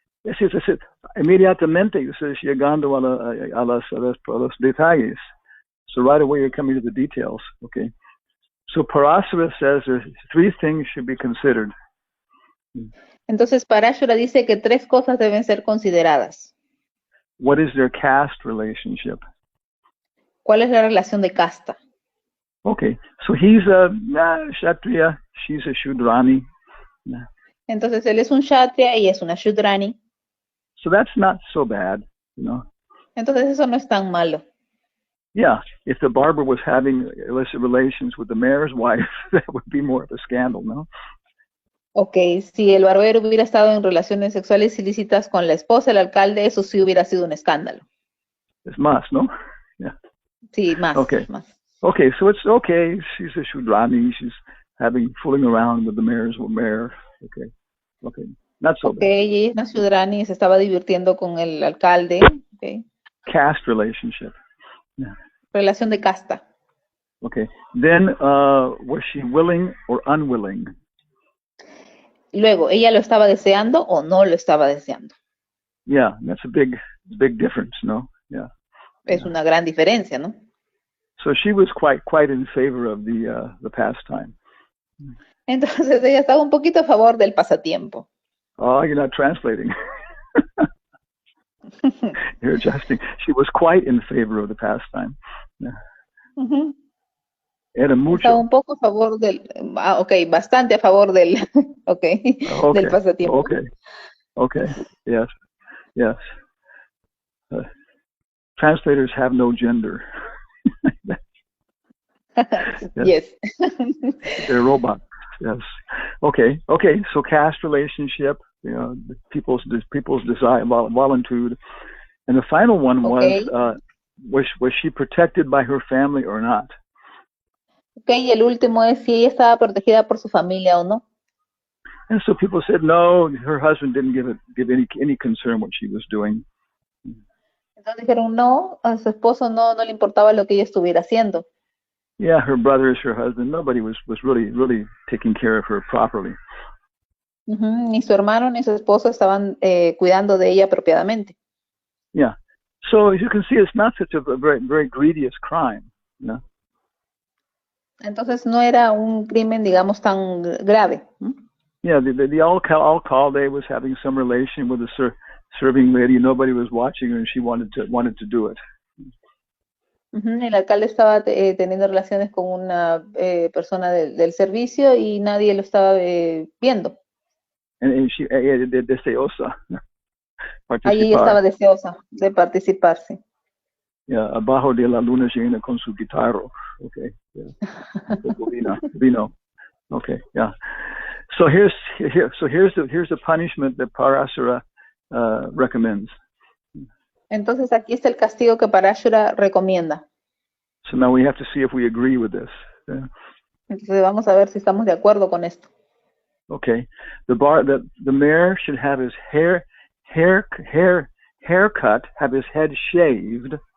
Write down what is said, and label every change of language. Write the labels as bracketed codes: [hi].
[es] Es inmediatamente estás llegando a los detalles. [en] So right away you're coming to the details, okay? So Parashara says there's 3 things should be considered. [es] Entonces Parashara dice que 3 cosas deben ser consideradas. [en] What is their caste relationship? [es] ¿Cuál es la relación de casta? [en] Okay, so he's a Kshatriya, she's a Shudrani. [es] Entonces él es un Kshatriya y es una Shudrani. [en] So that's not so bad, you know. [es] Entonces eso no es tan malo. [en] Yeah, if the barber was having illicit relations with the mayor's wife, that would be more of a scandal, no? [es] Okay, si el barbero hubiera estado en relaciones sexuales ilícitas con la esposa del alcalde, eso sí hubiera sido un escándalo. Es más, no? Yeah. Sí, más. [en] Okay. [es] Más. [en] Okay, so it's okay. She's a Shudrani. She's fooling around with the mayor. Okay, not so bad. [es] Okay, ella es una Shudrani y se estaba divirtiendo con el alcalde. [en] Okay. Caste relationship. Yeah. [es] Relación de casta. [en] Okay. Then, was she willing or unwilling? [es] Luego, ¿ella lo estaba deseando o no lo estaba deseando? [en] Yeah, that's a big difference, no? Yeah. [es] Es una gran diferencia, ¿no? [en] So she was quite in favor of the pastime. [es] Entonces ella estaba un poquito a favor del pasatiempo. [en] Oh, you're not translating. You're adjusting. She was quite in favor of the pastime. Yeah. Uh-huh. [es] Era mucho. Estaba un poco a favor del, bastante a favor del, del pasatiempo. [en] Okay, yes. Translators have no gender. Yes. They're robots. Yes. Okay. So caste relationship, you know, people's desire, voluntude, and the final one was she protected by her family or not? [es] Okay, y el último es si ella estaba protegida por su familia o no. [en] And so people said no, her husband didn't give any concern what she was doing. [es] Entonces dijeron no, a su esposo no le importaba lo que ella estuviera haciendo. [en] Yeah, her brothers, her husband, nobody was really taking care of her properly. [es] Ni su hermano ni su esposo estaban cuidando de ella apropiadamente. [en] Yeah. So as you can see, it's not such a very grievous crime, you know. [es] Entonces no era un crimen, digamos, tan grave. [en] Yeah, the alcalde was having some relation with a serving lady. Nobody was watching her, and she wanted to do it. [es] El alcalde estaba teniendo relaciones con una persona del servicio y nadie lo estaba viendo. [en] And she deseosa [es] Ahí ella estaba deseosa de participar, sí. Yeah, abajo de la luna llena con su guitarra. [en] Okay. Yeah. Vino. Okay. Yeah. So here's the punishment that Parasara recommends. [es] Entonces aquí está el castigo que Parashura recomienda. [en] So now we have to see if we agree with this. Yeah. [es] Entonces vamos a ver si estamos de acuerdo con esto. [en] Okay. The mayor should have his haircut, have his head shaved.